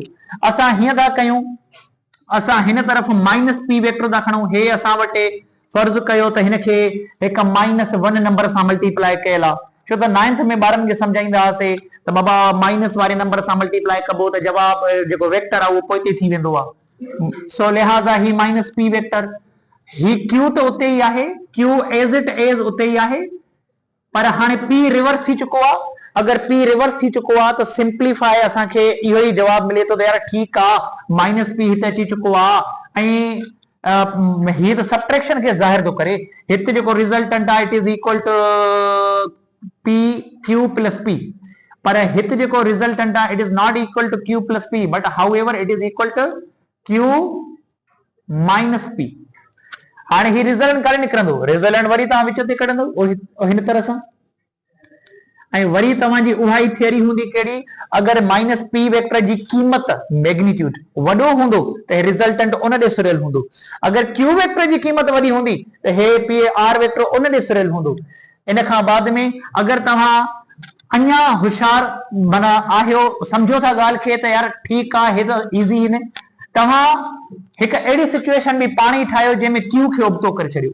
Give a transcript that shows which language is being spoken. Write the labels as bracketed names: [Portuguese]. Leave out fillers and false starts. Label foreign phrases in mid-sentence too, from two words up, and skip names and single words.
[Sindhi] असां हीअं था कयूं, असां हिन तरफ़ [English] minus P vector [Sindhi] था खणूं। हे असां वटि फर्ज़ कयो त हिनखे हिकु -1 नंबर सां मल्टीप्लाई कयल आहे, छो त 9th में ॿारनि खे सम्झाईंदा हुआसीं त बाबा माइनस वारे नंबर सां मल्टीप्लाई कबो त जवाब जेको वेक्टर आहे उहो पोइते थी वेंदो आहे। सो लिहाज़ा ही [English] minus P vector, [Sindhi] ही Q त उते ई आहे, Q [English] as it is [Sindhi] उते ई आहे, पर हाणे P रिवर्स थी चुको आहे। अगर P रिवर्स थी चुको आहे त सिंप्लीफाई असांखे इहो ई जवाब मिले थो त यार ठीकु आहे [English] minus P [Sindhi] हिते अची चुको आहे। ऐं हीअ त सबट्रैक्शन खे ज़ाहिर थो करे। हिते जेको रिज़ल्टेंट आहे [English] it is equal to P Q plus P, [Sindhi] पर हिते जेको रिज़ल्टेंट आहे [English] it is not equal to Q plus P, but however it is equal to Q minus P. [Sindhi] हाणे ही रिज़ल्टेंट काॾे निकिरंदो, रिज़ल्टेंट वरी तव्हां विच ते कढंदो हिन तरह सां। ऐं वरी तव्हांजी उहा ई थियरी हूंदी कहिड़ी, अगर [English] minus P vector [Sindhi] जी क़ीमत मैग्नीट्यूड वॾो हूंदो त रिज़ल्टेंट उन ॾे सुरियल हूंदो। अगर Q वेक्टर जी क़ीमत वॾी हूंदी त हे P R वेक्टर उन ॾे सुरियल हूंदो। इन खां बाद में अगर तव्हां अञा होशियार माना आहियो, सम्झो था ॻाल्हि खे त यार ठीकु आहे हे त इज़ी आहिनि, तव्हां हिकु अहिड़ी सिचुएशन बि पाण ई ठाहियो जंहिंमें Q खे उबतो करे छॾियो।